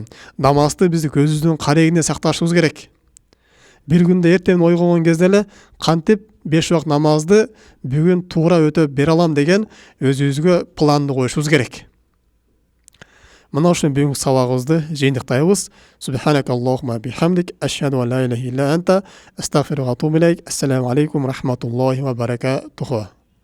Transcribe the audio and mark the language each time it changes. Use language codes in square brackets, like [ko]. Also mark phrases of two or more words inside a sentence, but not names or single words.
[ky] Намазды биз көзүбүздүн карегинде сакташыбыз керек. Бир күндө эртең ойгонгон кезде эле кантип 5 убакыт намазды бүгүн туура өтөп бере алам деген өзүбүзгө планды коюшубуз керек. Мына ушул бүгүнкү сабагыбызды жыйынтыктайбыз. [ar] سبحانك اللهم وبحمدك، أشهد أن لا إله إلا أنت، أستغفرك وأتوب إليك. السلام عليكم ورحمة الله وبركاته.